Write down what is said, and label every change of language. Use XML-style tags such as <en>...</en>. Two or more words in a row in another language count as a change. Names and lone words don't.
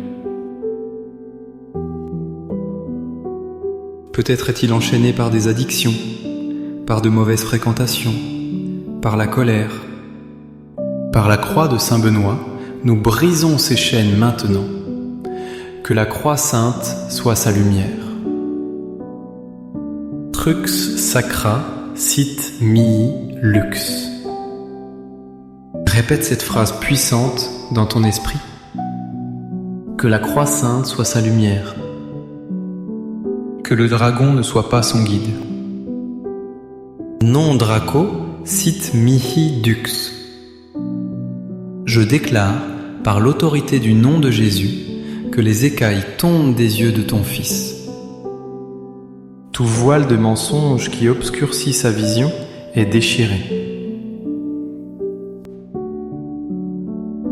<fr>Peut-être est-il enchaîné par des addictions, par de mauvaises fréquentations, par la colère. Par la croix de Saint Benoît, nous brisons ces chaînes maintenant. Que la croix sainte soit sa lumière.</fr> <la>Trux sacra sit mihi lux.</la> <fr>Répète cette phrase puissante dans ton esprit. Que la croix sainte soit sa lumière. Que le dragon ne soit pas son guide.</fr> <la>Non Draco sit mihi dux.</la> <fr>Je déclare, par l'autorité du nom de Jésus, que les écailles tombent des yeux de ton Fils. Tout voile de mensonge qui obscurcit sa vision est déchiré.</fr>